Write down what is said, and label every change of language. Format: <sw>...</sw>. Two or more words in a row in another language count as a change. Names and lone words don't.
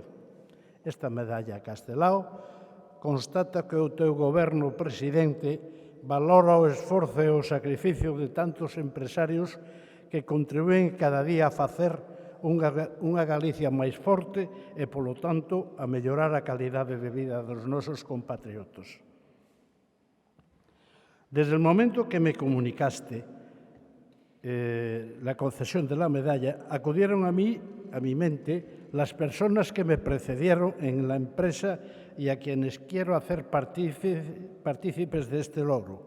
<gl>Esta medalla Castelao constata que o teu goberno, presidente, valora o esforzo e o sacrificio de tantos empresarios que contribúen cada día a facer unha Galicia máis forte e, polo tanto, a mellorar a calidade de vida dos nosos compatriotas.</gl> <es>Desde el momento que me comunicaste la concesión de la medalla, acudieron a mi mente las personas que me precedieron en la empresa y a quienes quiero hacer partícipes de este logro.</es>